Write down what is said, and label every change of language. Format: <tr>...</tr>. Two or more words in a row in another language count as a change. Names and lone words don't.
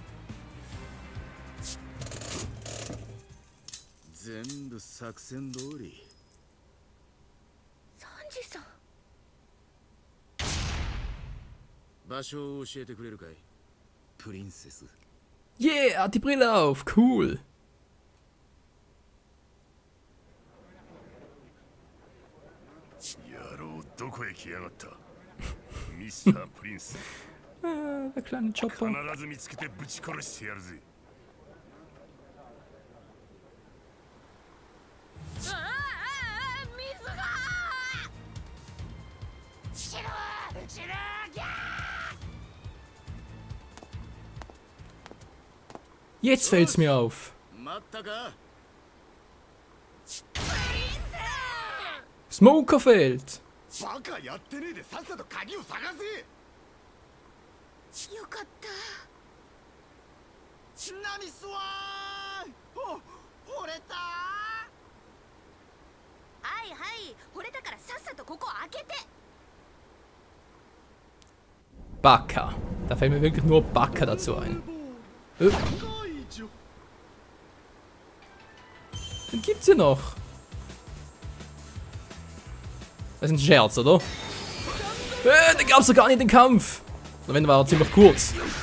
<ja>全部作戦通り。サンジさん、場所を教えてくれるかい？プリンセス。</ja> <de>Yeah, hat die Brille auf, cool.</de> <ja>野郎、どこへ来やがった？ミスタープリンス。</ja> <de>Der kleine Chopper.</de> <ja>必ず見つけてぶち殺してやるぜ。水が死ぬギャー。</ja> <de>Jetzt fällt's mir auf.</de> <ja>待ったか？</ja> <de>Smoker fehlt.</de> <ja>バカやってねえでさっさと鍵を探せ。よかった。ナミスワーン。惚れた。はいはい、惚れたからさっさとここ開けて。</ja> <de>Baka. Da fällt mir wirklich nur Baka dazu ein. Den gibt's hier noch. Das ist ein Scherz, oder? Den gab's doch gar nicht, den Kampf. Oder wenn, war er ziemlich kurz.</de>